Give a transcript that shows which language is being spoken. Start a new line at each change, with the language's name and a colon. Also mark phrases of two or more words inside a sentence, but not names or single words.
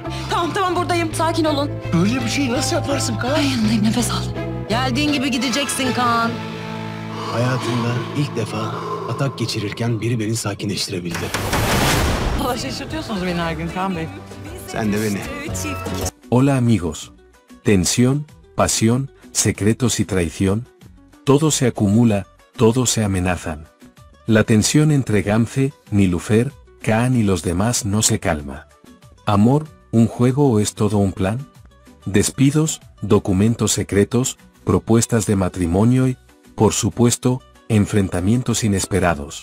Turkish: Tamam buradayım. Sakin olun. Böyle bir şeyi nasıl yaparsın Kaan? Ben yanındayım, nefes al. Geldiğin gibi gideceksin Kaan. Hayatımda ilk defa atak geçirirken biri beni sakinleştirebildi. Valla şaşırtıyorsunuz beni her gün Kaan Bey. Sen de beni.
Spanish: Hola amigos. Tensión, pasión, secretos y traición. Todo se acumula, todos se amenazan. La tensión entre Gamze, Nilüfer, Kaan y los demás no se calma. ¿Amor, un juego o es todo un plan? Despidos, documentos secretos, propuestas de matrimonio y, por supuesto, enfrentamientos inesperados.